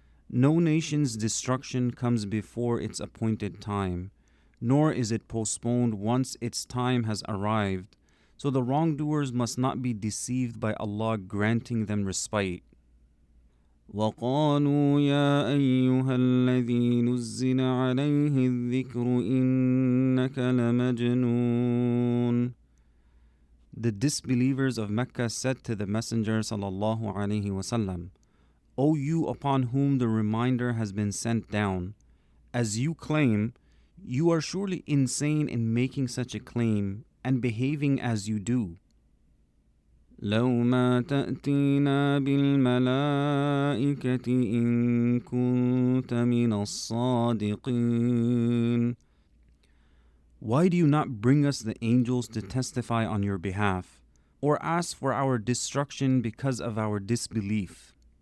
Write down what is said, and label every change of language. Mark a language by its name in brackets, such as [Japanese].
[English] No nation's destruction comes before its appointed time, nor is it postponed once its time has arrived, so the wrongdoers must not be deceived by Allah granting them respite. [Arabic] وقالوا يا أيها الذي نزل عليه الذكر إنك لمجنون. [English] The disbelievers of Mecca said to the Messenger sallallahu alaihi wasallam, O you upon whom the reminder has been sent down, as you claim, you are surely insane in making such a claim and behaving as you do. [Arabic] لو ما تأتينا بالملائكة إن كنت من الصادقين. [English] Why do you not bring us the angels to testify on your behalf, or ask for our destruction because of our disbelief?